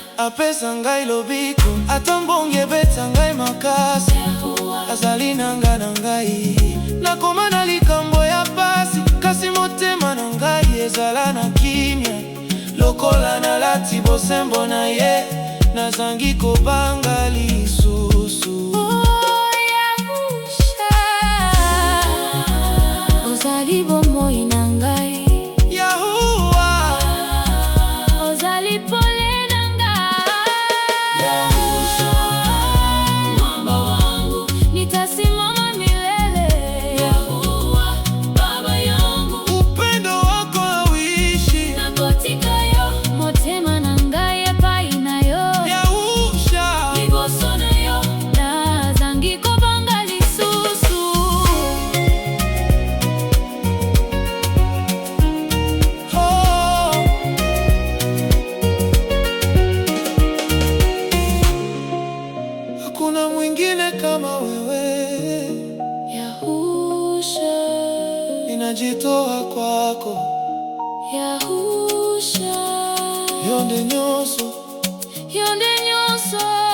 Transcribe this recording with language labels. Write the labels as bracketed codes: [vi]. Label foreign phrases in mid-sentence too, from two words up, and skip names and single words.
[ln] pesa ngai lobiko atambonge beta ngai makasi azali nanga na ngai nakoma na likambo ya pasi kasi motema na ngai ezala na kimia lokola nalati bosembo na ye nazangi kobanga lisusu. Ozali bomoi na ngai Yahuwa, ozali pole na ngai [sw] Yahusha, mwamba wangu nitasimama milele Yahuwa, baba yangu upendo wako hauishi [ln] nakotika yo motema na ngai epai na yo Yahusha, liboso na yo nazangi kobanga lisusu. [sw] hakuna mwingine kama wewe Yahusha, ninajitoa kwako Yahusha, [ln] yonde nyonso yonde nyonso